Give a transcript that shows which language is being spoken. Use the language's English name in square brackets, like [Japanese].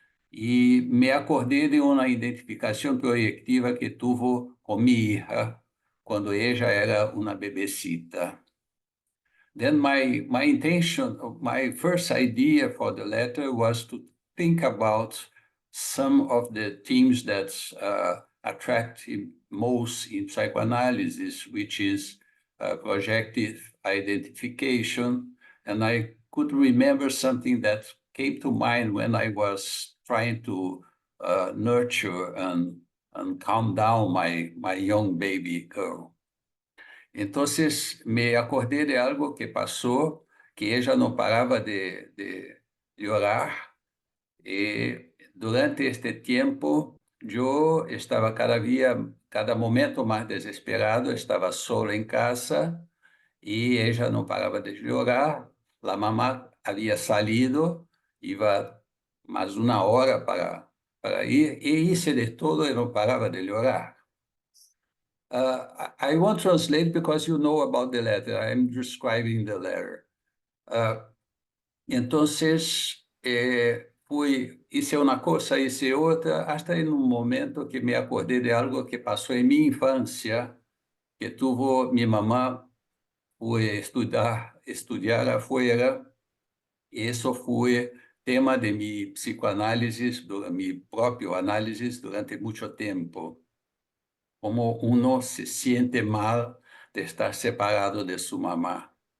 [Spanish] Y me acordé de una identificación proyectiva que tuvo con mi hija cuando ella era una bebecita. [English] Then my intention, my first idea for the letter was to think about some of the themes that attract most in psychoanalysis, which is projective identification. And I could remember something that came to mind when I was trying to nurture and and calm down my young baby girl. [Spanish] Entonces me acordé de algo que pasó, que ella no paraba de llorar. Y durante este tiempo yo estaba cada momento más desesperado, estaba solo en casa y ella no paraba de llorar. La mamá había salido, iba más de una hora para ir e hice de todo y no paraba de llorar. [English] I won't translate because you know about the letter. I'm describing the letter. [Spanish] Entonces, hice una cosa, hice otra, hasta en un momento que me acordé de algo que pasó en mi infancia, que tuvo mi mamá, fue estudiar afuera, y eso fue tema de mi psicoanálisis, mi propio análisis durante mucho tiempo, cómo uno se siente mal de estar separado de su mamá.